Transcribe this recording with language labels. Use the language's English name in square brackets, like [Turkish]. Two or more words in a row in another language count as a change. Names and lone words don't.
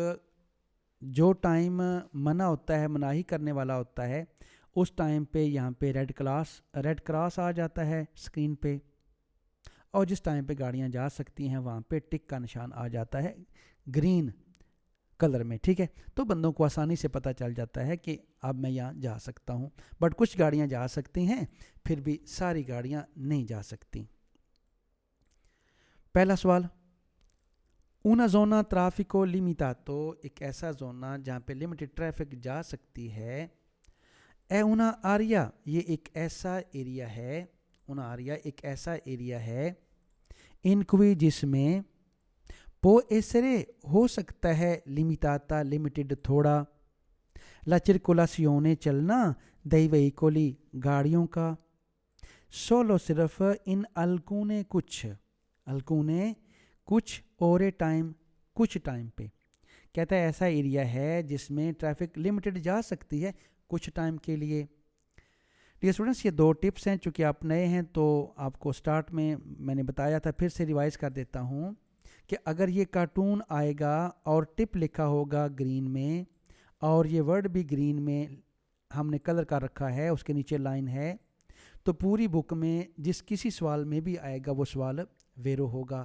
[Hindi] जो टाइम मना होता है, मनाही करने वाला होता है, उस टाइम पे यहाँ पे रेड क्रॉस आ जाता है स्क्रीन पे, और जिस टाइम पे गाड़ियाँ जा सकती हैं वहाँ पे टिक का निशान आ जाता है [English] green colour [Hindi] में. ठीक है, तो बंदों को आसानी से पता चल जाता है कि अब मैं यहाँ जा सकता हूँ. बट कुछ गाड़ियाँ जा सकती हैं, फिर भी सारी गाड़ियाँ नहीं जा सकती. पहला सवाल, [Italian] una zona traffico limitato, [Hindi] एक ऐसा जोना जहाँ पे लिमिटेड ट्रैफिक जा सकती है. [Italian] è una area, [Hindi] ये एक ऐसा एरिया है. [Italian] una area [Hindi] एक ऐसा एरिया है [Italian] in cui [Hindi] जिसमें [Italian] può essere [Hindi] हो सकता है limitata लिमिटेड थोड़ा [Italian] la circolazione [Hindi] चलना [Italian] dei veicoli [Hindi] गाड़ियों का solo सिर्फ [Italian] in alcune [Hindi] कुछ और टाइम कुछ टाइम पे. कहता है ऐसा एरिया है जिसमें ट्रैफिक लिमिटेड जा सकती है कुछ टाइम के लिए. [English] dear students, [Hindi] ये दो टिप्स हैं. चूँकि आप नए हैं तो आपको स्टार्ट में मैंने बताया था, फिर से रिवाइज कर देता हूँ कि अगर ये कार्टून आएगा और टिप लिखा होगा ग्रीन में और ये वर्ड भी ग्रीन में हमने कलर कर रखा है, उसके नीचे लाइन है, तो पूरी बुक में जिस किसी सवाल में भी आएगा वो सवाल वेरो होगा.